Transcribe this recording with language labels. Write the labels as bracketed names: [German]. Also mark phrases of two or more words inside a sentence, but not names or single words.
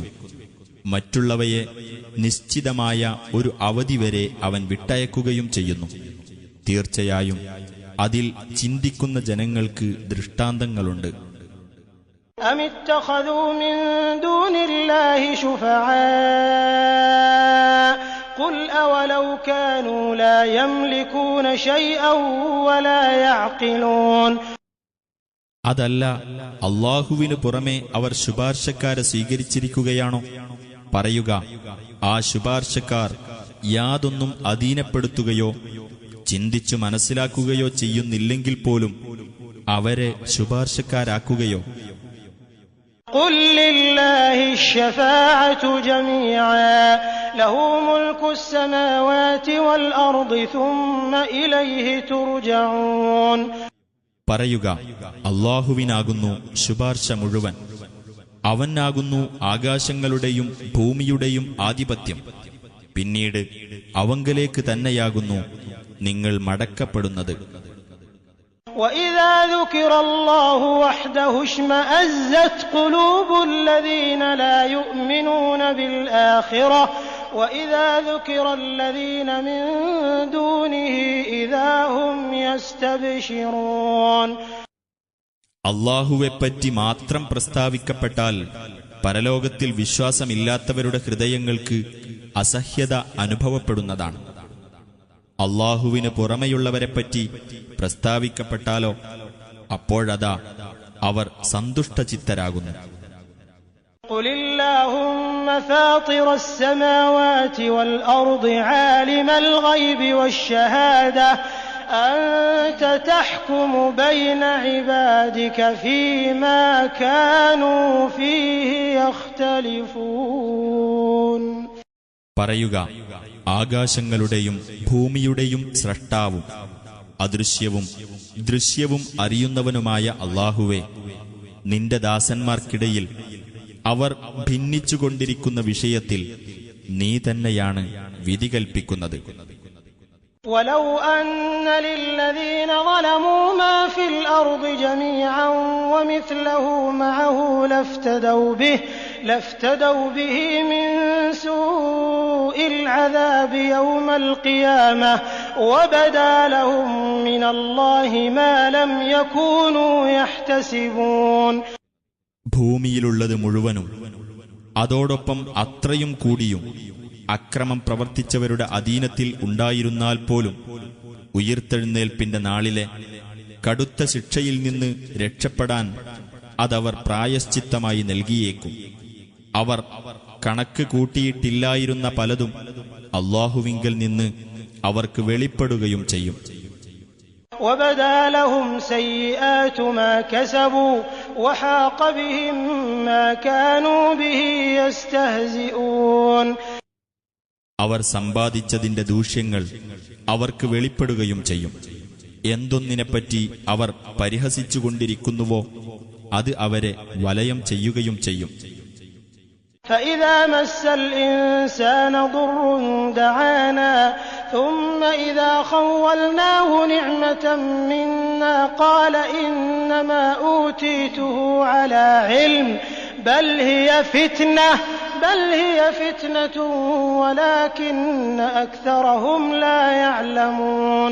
[Malayalam] മറ്റുള്ളവയെ നിശ്ചിതമായ ഒരു അവധി വരെ അവൻ വിട്ടയക്കുകയും ചെയ്യുന്നു. തീർച്ചയായും അതിൽ ചിന്തിക്കുന്ന ജനങ്ങൾക്ക് ദൃഷ്ടാന്തങ്ങളുണ്ട്. [Arabic] أم اتخذوا من دون الله شفعاء قل أولو كانوا لا يملكون شيئا ولا يعقلون. [Malayalam] അതല്ല, അല്ലാഹുവിനു പുറമെ അവർ ശുപാർശക്കാരെ സ്വീകരിച്ചിരിക്കുകയാണോ? പറയുക, ആ ശുപാർശക്കാർ യാതൊന്നും അധീനപ്പെടുത്തുകയോ ചിന്തിച്ചു മനസ്സിലാക്കുകയോ ചെയ്യുന്നില്ലെങ്കിൽ പോലും അവരെ ശുപാർശക്കാരാക്കുകയോ? [Arabic] قل لله الشفاعة جميعا له ملك السماوات والأرض ثم إليه ترجعون. [Malayalam] പറയുക, അല്ലാഹുവിനാകുന്നു ശുപാർശ മുഴുവൻ. അവനാകുന്നു ആകാശങ്ങളുടെയും ഭൂമിയുടെയും ആധിപത്യം. പിന്നീട് അവങ്കലേക്ക് തന്നെയാകുന്നു നിങ്ങൾ മടക്കപ്പെടുന്നത്. [Arabic] وَإِذَا ذُكِرَ اللَّهُ وَحْدَهُ اشْمَأَزَّتْ قُلُوبُ الَّذِينَ لَا يُؤْمِنُونَ بِالْآخِرَةِ وَإِذَا ذُكِرَ الَّذِينَ مِن دُونِهِ إِذَا هُمْ يَسْتَبْشِرُونَ. [Malayalam] അല്ലാഹുവെപ്പറ്റി മാത്രം പ്രസ്താവിക്കപ്പെട്ടാൽ പരലോകത്തിൽ വിശ്വാസമില്ലാത്തവരുടെ ഹൃദയങ്ങൾക്ക് അസഹ്യത അനുഭവപ്പെടുന്നതാണ്. അല്ലാഹുവിന് പുറമെയുള്ളവരെപ്പറ്റി പ്രസ്താവിക്കപ്പെട്ടാലോ അപ്പോഴതാ അവർ സന്തുഷ്ടചിത്തരാകുന്നു. [Arabic] قُلِ اللَّهُمَّ فَاطِرَ السَّمَاوَاتِ وَالْأَرْضِ عَالِمَ الْغَيْبِ وَالشَّهَادَةِ أَنْتَ تَحْكُمُ بَيْنَ عِبَادِكَ فِيمَا كَانُوا فِيهِ يَخْتَلِفُونَ. [Malayalam] പറയുക, ആകാശങ്ങളുടെയും ഭൂമിയുടെയും സ്രഷ്ടാവും അദൃശ്യവും ദൃശ്യവും അറിയുന്നവനുമായ അല്ലാഹുവേ, നിന്റെ ദാസന്മാർക്കിടയിൽ അവർ ഭിന്നിച്ചുകൊണ്ടിരിക്കുന്ന വിഷയത്തിൽ നീ തന്നെയാണ് വിധി കൽപ്പിക്കുന്നത്. [Arabic] وَلَوْ أَنَّ لِلَّذِينَ ظَلَمُوا مَا فِي الْأَرْضِ جَمِيعًا وَمِثْلَهُ مَعَهُ لَافْتَدَوْا بِهِ مِن سُوءِ الْعَذَابِ يَوْمَ الْقِيَامَةِ وَبَدَا لَهُم مِّنَ اللَّهِ مَا لَمْ يَكُونُوا يَحْتَسِبُونَ. [Malayalam] ഭൂമിയിലുള്ളത് മുഴുവനും അതോടൊപ്പം അത്രയും കൂടിയും അക്രമം പ്രവർത്തിച്ചവരുടെ അധീനത്തിൽ ഉണ്ടായിരുന്നാൽ പോലും ഉയിർത്തെഴുന്നേൽപ്പിന്റെ നാളിലെ കടുത്ത ശിക്ഷയിൽ നിന്ന് രക്ഷപ്പെടാൻ അതവർ പ്രായശ്ചിത്തമായി നൽകിയേക്കും. അവർ കണക്ക് കൂട്ടിയിട്ടില്ലായിരുന്ന പലതും അല്ലാഹുവിങ്കൽ നിന്ന് അവർക്ക് വെളിപ്പെടുകയും ചെയ്യും. [Arabic] وَبَدَا لَهُمْ سَيِّئَاتُ مَا كَسَبُوا وَحَاقَ بِهِم مَّا كَانُوا بِهِ يَسْتَهْزِئُونَ. [Malayalam] അവർ സമ്പാദിച്ചതിന്റെ ദൂഷ്യങ്ങൾ അവർക്ക് വെളിപ്പെടുകയും ചെയ്യും. എന്തൊന്നിനെപ്പറ്റി അവർ പരിഹസിച്ചുകൊണ്ടിരിക്കുന്നുവോ അത് അവരെ വലയം ചെയ്യുകയും ചെയ്യും. [Arabic] فَإِذَا مَسَّ الْإِنسَانَ ضُرٌّ دَعَانَا ثم إذا خولناه نعمة منا قال إنما أوتيته على علم بل هي فتنة ولكن أكثرهم لا يعلمون.